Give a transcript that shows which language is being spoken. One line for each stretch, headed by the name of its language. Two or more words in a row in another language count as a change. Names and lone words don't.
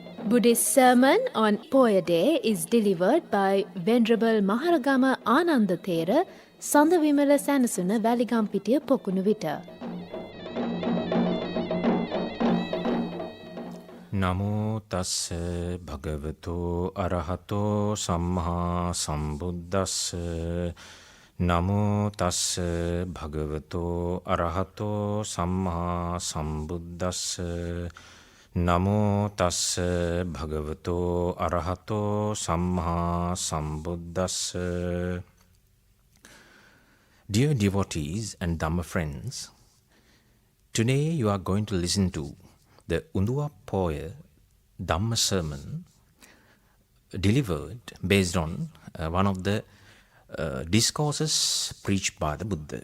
English: Buddhist sermon on Poya Day is delivered by Venerable Maharagama Ananda Thera, Sandavimala Sanasuna, Valigampitiya, Pokunuvita.
Pali: නමෝ තස්ස භගවතෝ අරහතෝ සම්මා සම්බුද්දස්ස නමෝ තස්ස භගවතෝ අරහතෝ සම්මා සම්බුද්දස්ස නමෝ තස්ස භගවතෝ අරහතෝ සම්මා සම්බුද්දස්ස.
English: Dear devotees and Dhamma friends, today you are going to listen to the Undua Poya Dhamma sermon delivered based on one of the discourses preached by the Buddha.